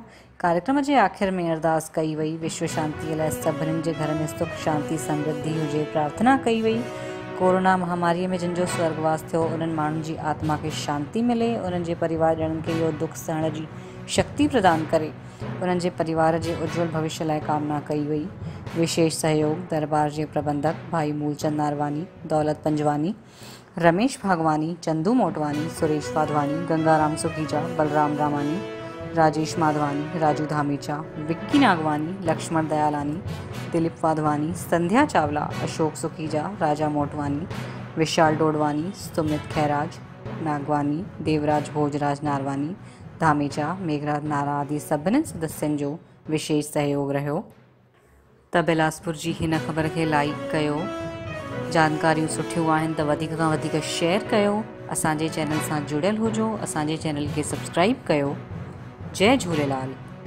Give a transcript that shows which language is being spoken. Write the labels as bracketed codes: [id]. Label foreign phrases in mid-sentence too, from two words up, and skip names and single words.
[sd] कार्यक्रम जे आख़िर में अरदास कई वई। विश्व शांति लाइ सभिनी जे घर में सुख शांति समृद्धि हुजे प्रार्थना कई वई। कोरोना महामारी में जिन जो स्वर्गवास थियो उन्हनि माण्हुनि जी आत्मा खे शांति मिले, उन्हनि जे परिवार ॼणनि खे इहो दुख सहण जी शक्ति प्रदान करे, उन्हनि जे परिवार जे उज्जवल भविष्य लाइ कामना कई वई। विशेष सहयोग दरबार जे प्रबंधक भाई मूलचंद नारवानी, दौलत पंजवानी, रमेश भागवानी, चंदू मोटवानी, सुरेश वाधवानी, गंगाराम सुखीजा, बलराम रामानी, राजेश माधवानी, राजू धामेचा, विक्की नागवानी, लक्ष्मण दयालानी, दिलीप वाधवानी, संध्या चावला, अशोक सुखीजा, राजा मोटवानी, विशाल डोडवानी, सुमित खैराज नागवानी, देवराज भोजराज नारवानी, धामेचा, मेघराज नारा आदि सभिनी सदस्यनि जो विशेष सहयोग रहियो। त बिलासपुर जी हिन ख़बर खे लाइक कयो। जानकारियूं सुठियूं आहिनि त वधीक खां वधीक शेयर कयो। असांजे चैनल सां जुड़ियल हुजो, असांजे चैनल खे सब्सक्राइब कयो। जय झूलेलाल।